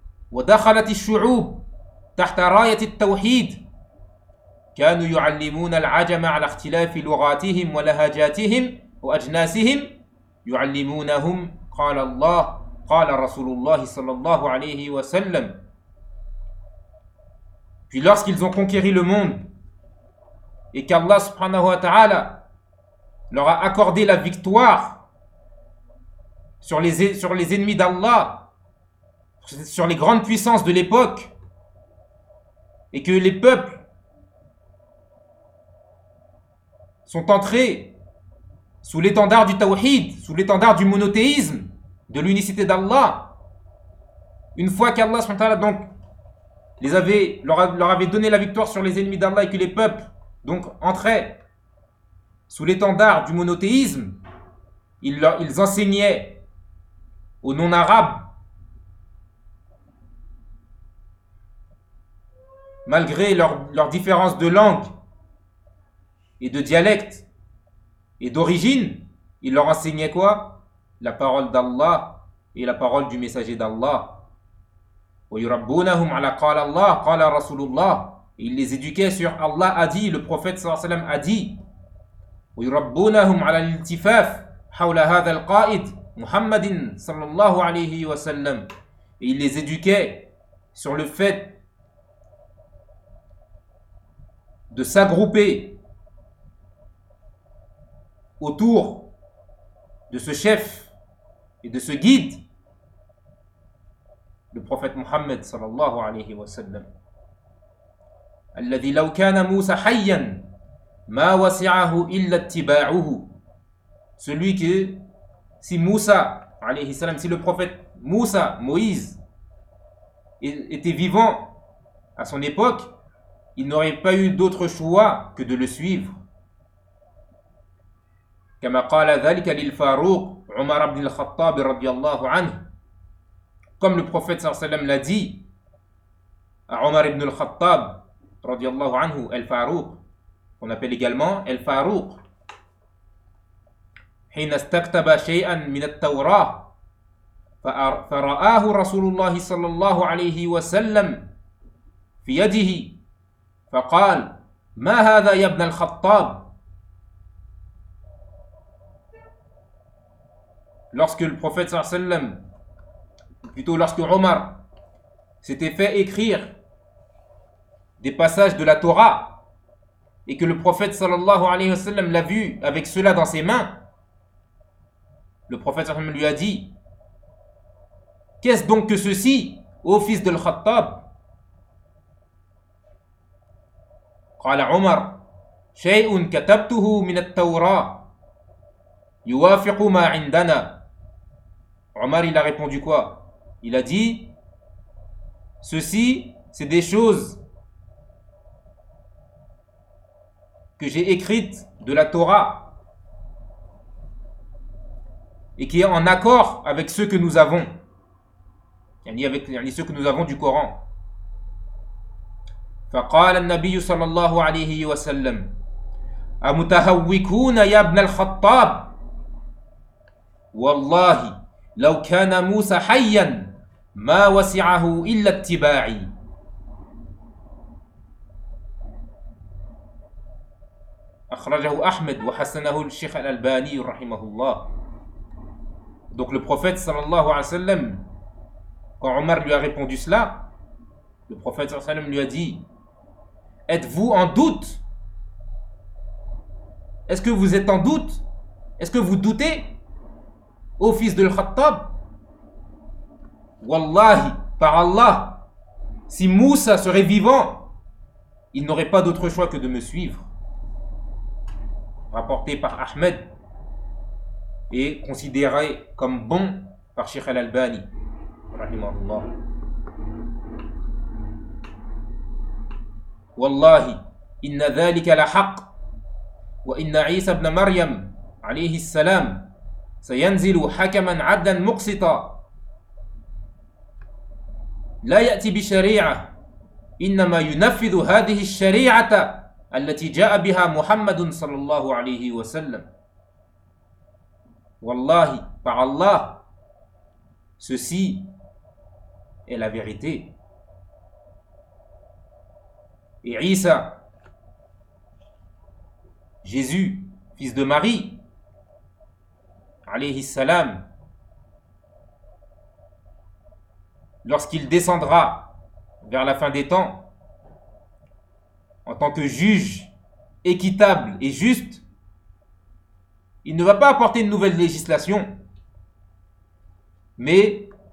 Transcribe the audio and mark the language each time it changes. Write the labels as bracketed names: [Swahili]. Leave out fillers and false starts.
[Arabic] ودخلت الشعوب تحت راية التوحيد كانوا يعلمون العجم على اختلاف لغاتهم ولهجاتهم وأجناسهم يعلمونهم قال الله قال رسول الله صلى الله عليه وسلم. [French] Puis lorsqu'ils ont conquéri le monde et qu'Allah subhanahu wa ta'ala leur a accordé la victoire sur les ennemis d'Allah, sur les grandes puissances de l'époque, et que les peuples sont entrés sous l'étendard du tawhid, sous l'étendard du monothéisme, de l'unicité d'Allah, une fois qu'Allah subhanahu wa ta'ala donc leur avait donné la victoire sur les ennemis d'Allah et que les peuples donc entraient sous l'étendard du monothéisme, ils enseignaient aux non-arabes, malgré leur différence de langue et de dialecte et d'origine, ils leur enseignaient quoi? La parole d'Allah et la parole du messager d'Allah. [Arabic] قال الله, قال Rasulullah. [French] Et il les éduquait sur Allah a dit, le prophète sallam a dit. [Arabic] ويربونهم على الالتفاف حول هذا القائد محمد صلى الله عليه وسلم. [French] Et il les éduquait sur le fait de s'agrouper autour de ce chef et de ce guide, le prophète Mohammed sallallahu alayhi wa sallam. [Arabic] الذي لو كان موسى حيا ما وسعه إلا اتباعه. [French] Celui que si Moussa alayhi salam, si le prophète Moussa, Moïse, était vivant à son époque, il n'aurait pas eu d'autre choix que de le suivre. [Arabic] كما قال ذلك للفاروق عمر بن الخطاب رضي الله عنه. [French] Comme le prophète sallallahu alayhi wa sallam l'a dit à Omar ibn al-Khattab [Arabic] رضي الله عنه الفاروق, [French] qu'on appelle également [Arabic] الفاروق. حين استكتب شيئا من التوراة فرآه رسول الله صلى الله عليه وسلم في يده فقال ما هذا يا ابن الخطاب. [French] Lorsque le prophète sallallahu alayhi wa sallam, plutôt lorsque Omar s'était fait écrire des passages de la Torah et que le prophète sallallahu alayhi wa sallam l'a vu avec cela dans ses mains, le prophète sallallahu alayhi wa sallam lui a dit: qu'est-ce donc que ceci, ô fils de l'Khattab? [Arabic] قال عمر شيء كتبته من التوراة يوافق ما عندنا. [French] Omar, il a répondu quoi? Il a dit: ceci, c'est des choses que j'ai écrites de la Torah et qui est en accord avec ce que nous avons, avec ce que nous avons du Coran. [Arabic] فقال النبي صلى الله عليه وسلم: أمتهوكون يا ابن الخطاب؟ والله لو كان موسى حيا ما وسعه إلا اتباعي. أخرجه أحمد وحسنه الشيخ الألباني رحمه الله. [French] Donc le prophète [Arabic] صلى الله عليه وسلم, [French] quand Omar lui a répondu cela, le prophète صلى الله عليه وسلم lui a dit: êtes-vous en doute? Est-ce que vous êtes en doute? Est-ce que vous doutez, ô fils de l'Khattab? Wallahi, par Allah, si Moussa serait vivant, il n'aurait pas d'autre choix que de me suivre. Rapporté par Ahmed et considéré comme bon par Cheikh Al-Albani. [Arabic] Rahimahullah. والله إن ذلك لحق وإن عيسى ابن مريم عليه السلام سينزل حكما عدلا مقسطا لا يأتي بشريعة إنما ينفذ هذه الشريعة التي جاء بها محمد صلى الله عليه وسلم. والله [French] par Allah, ceci est la vérité. Et Isa, Jésus, fils de Marie, alayhi salam, lorsqu'il descendra vers la fin des temps, en tant que juge équitable et juste, il ne va pas apporter une nouvelle législation, mais